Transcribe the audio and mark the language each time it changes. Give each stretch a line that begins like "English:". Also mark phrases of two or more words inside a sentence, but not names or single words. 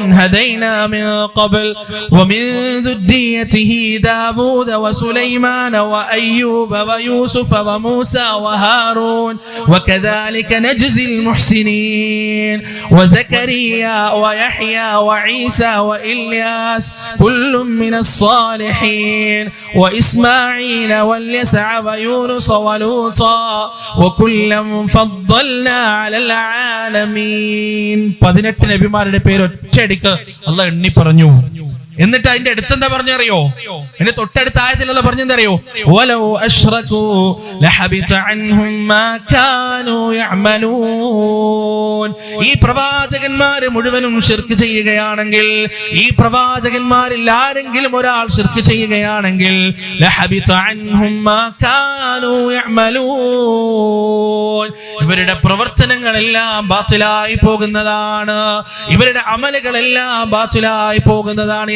Arabic: هدينا من قبل ومن ذريته داوود وسليمان وأيوب ويوسف وموسى وهارون وكذلك نجزي المحسنين وزكريا ويحيى وعيسى وإلياس كل من الصالحين وإسماعيل واليسع ويونس ولوطا وكلا فضلنا على العالمين.
Malayalam: 18 നബിമാരുടെ പേര് ഒറ്റയടിക്ക് അല്ലാഹു എണ്ണി പറഞ്ഞു. എന്നിട്ട് അതിന്റെ അടുത്തെന്താ പറഞ്ഞറിയോ? എന്റെ തൊട്ടടുത്ത ആയത്തിലുള്ള പറഞ്ഞെന്തറിയോ?
Arabic: ولو أشركوا لحبط عنهم ما كانوا يعملون.
Malayalam: ഈ പ്രവാചകന്മാർ മുഴുവനും ശിർക്ക് ചെയ്യുകയാണെങ്കിൽ, ഈ പ്രവാചകന്മാരിൽ ആരെങ്കിലും ഒരാൾ ശിർക്ക് ചെയ്യുകയാണെങ്കിൽ
Arabic: لحبط عنهم ما كانوا يعملون,
Malayalam: ഇവരുടെ പ്രവർത്തനങ്ങളെല്ലാം ബാത്തിലായി പോകുന്നതാണ്, ഇവരുടെ അമലുകളെല്ലാം ബാത്തിലായി പോകുന്നതാണ്.